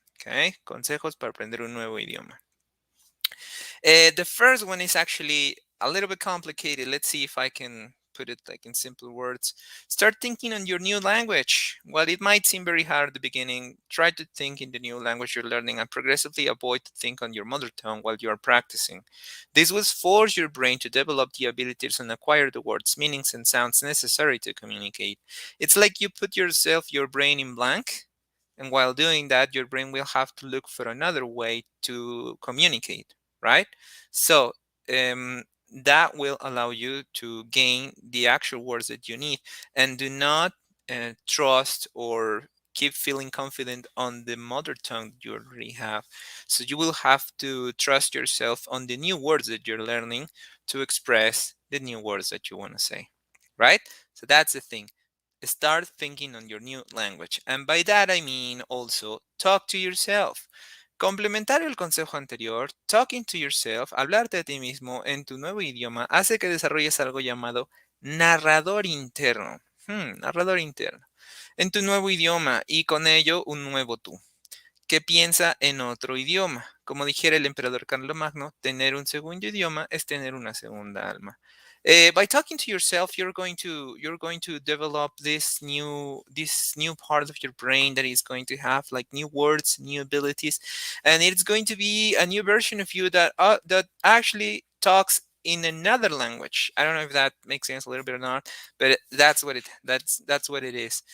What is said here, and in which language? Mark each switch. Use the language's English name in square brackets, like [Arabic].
[Spanish] Okay, consejos para aprender un nuevo idioma. [English] The first one is actually a little bit complicated. Let's see if I can put it like in simple words. Start thinking on your new language. While it might seem very hard at the beginning, try to think in the new language you're learning and progressively avoid to think on your mother tongue while you are practicing. This will force your brain to develop the abilities and acquire the words, meanings, and sounds necessary to communicate. It's like you put your brain in blank, and while doing that, your brain will have to look for another way to communicate, right? So that will allow you to gain the actual words that you need, and do not trust or keep feeling confident on the mother tongue that you already have. So you will have to trust yourself on the new words that you're learning to express the new words that you want to say, right? So that's the thing. Start thinking on your new language. And by that I mean also talk to yourself. [Spanish] Complementario al consejo anterior, [English] talking to yourself, [Spanish] hablarte a ti mismo en tu nuevo idioma, hace que desarrolles algo llamado narrador interno. Narrador interno. En tu nuevo idioma y con ello un nuevo tú, que piensa en otro idioma. Como dijera el emperador Carlomagno, tener un segundo idioma es tener una segunda alma. [English] By talking to yourself, you're going to develop this new part of your brain that is going to have like new words, new abilities, and it's going to be a new version of you that actually talks in another language. I don't know if that makes sense a little bit or not, but that's what it is.